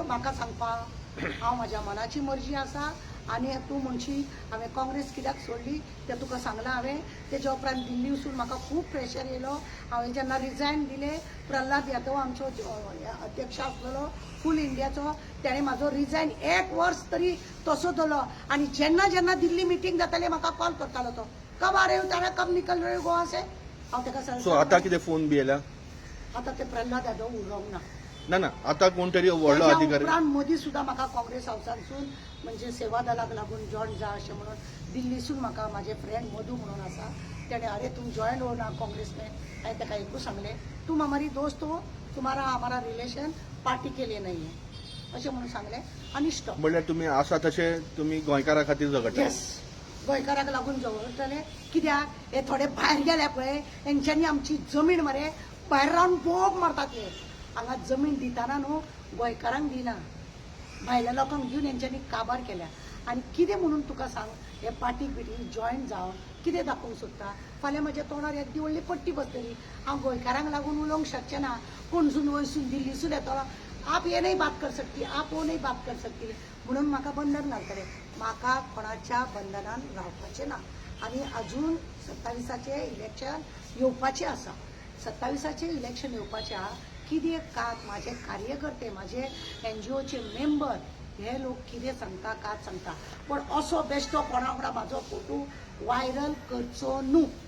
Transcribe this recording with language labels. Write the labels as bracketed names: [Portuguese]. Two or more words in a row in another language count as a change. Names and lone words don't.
[Konkani] म्हाका सांगपाक हांव म्हाज्या मनाची मर्जी आसा आनी तूं म्हणशी हांवें काँग्रेस कित्याक सोडली तें तुका सांगलां हांवें तेज्या उपरांत दिल्ली वचून म्हाका खूब प्रेशर येयलो हांवें जेन्ना रिजायन दिलें प्रल्हाद यादव आमचो अध्यक्ष आसलेलो फूल इंडियाचो तेणें म्हाजो रिजायन 1 वर्स तरी तसो दवरलो आनी जेन्ना जेन्ना दिल्ली मिटींग जाताली म्हाका कॉल करतालो तो [Hindi] कब आ रहे हो तारा कब निकल रहे हो गोवा से [Konkani] हांव ताका सो आतां कितें फोन बी येयला? आतां ते प्रल्हाद यादव उलोवंक ना ना आतां कोण तरी व्हडलो तेज्या अधिकारी उपरांत मदीं सुद्दां म्हाका काँग्रेस हावसानसून म्हणजे सेवा दलाक लागून जॉयन जा अशें म्हणून दिल्लीसून म्हाका म्हाजे फ्रेंड मधू म्हणून आसा तेणें [Hindi] अरे तुम जॉयन हो ना काँग्रेस में [Konkani] हांवें ताका एकूच सांगलें [Hindi] तुम हमारी दोस्त हो तुम्हारा हमारा रिलेशन पार्टी के लिए नहीं है [Konkani] अशें म्हणून सांगलें आनी स्टॉप म्हणल्यार तुमी आसा तशें तुमी गोंयकारा खातीर झगडटा? येस गोंयकाराक लागून झगडटले कित्याक हे थोडे भायर गेले पळय हेंच्यांनी आमची जमीन मरे भायर रावन बोब मारतात हे हांगा जमीन दितना न्हू गोंयकारांक दिना भायल्या लोकांक दिवन हेंच्यांनी काबार केल्या आनी कितें म्हणून तुका सांग हे पार्टीक बिटीक जॉयन जावन कितें दाखोवंक सोदता फाल्यां म्हज्या तोंडार येदी व्हडली पट्टी बसतली हांव गोंयकारांक लागून उलोवंक शकचें ना पणसून वयसून दिल्लीसून येतलो [Hindi] आप ये नहीं बात कर सकती आप वो नहीं बात कर सकती [Konkani] म्हणून म्हाका बंधन घालतले म्हाका कोणाच्या बंधनान रावपाचें ना आनी अजून 27 इलेक्शन येवपाचें आसा 27 इलेक्शन येवपाचें आहा कितें म्हाजे कार्यकर्ते म्हाजे NGOचे मेंबर हे लोक कितें सांगता कात सांगता पण असो बेश्टो कोणा वांगडा म्हाजो फोटो व्हायरल करचो न्हू